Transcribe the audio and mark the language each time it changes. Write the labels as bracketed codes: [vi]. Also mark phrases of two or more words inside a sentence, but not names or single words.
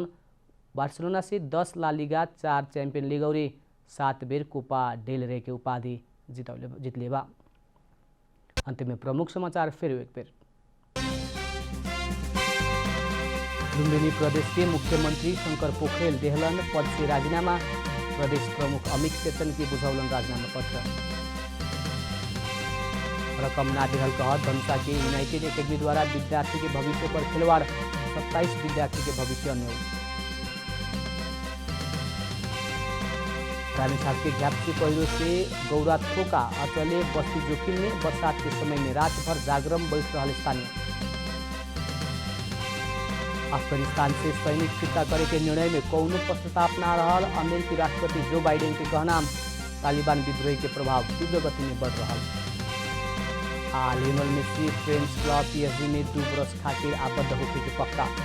[bho] बार्सिलोना से 10 ला लीगा, 4 चैंपियन लीग और 7 बेर कोपा डेल रे के उपाधि जीतले बा। अंतिम में प्रमुख समाचार फिर एक बेर। लुम्बिनी प्रदेश के मुख्यमंत्री शंकर पोखरेल देहलन पद से राजीनामा। प्रदेश प्रमुख अमित चेतन की बुझौलन राजीनामा पत्र। रकम ना दिहल कहत धनुषा के यूनाइटेड एकेडमी द्वारा विद्यार्थी के भविष्य पर खिलवाड़। 27 विद्यार्थी के भविष्य अन्य। रामेछाप के घ्याप्सी पहिरो से गौरा थोका अचले बस्ती जोखिम में। बरसात के समय में रात भर जागरण बैठ रहा स्थानीय। अफगानिस्तान से सैनिक फिर्ता करे के निर्णय में कौनो पश्चाताप ना रहल। अमेरिकी राष्ट्रपति जो बाइडेन के कहना तालिबान विद्रोही के प्रभाव तीव्र गति में बढ़ रहा। लियोनल मेसी फ्रेंच क्लब PSG में 2 वर्ष खातिर आबद्ध होके के पक्का।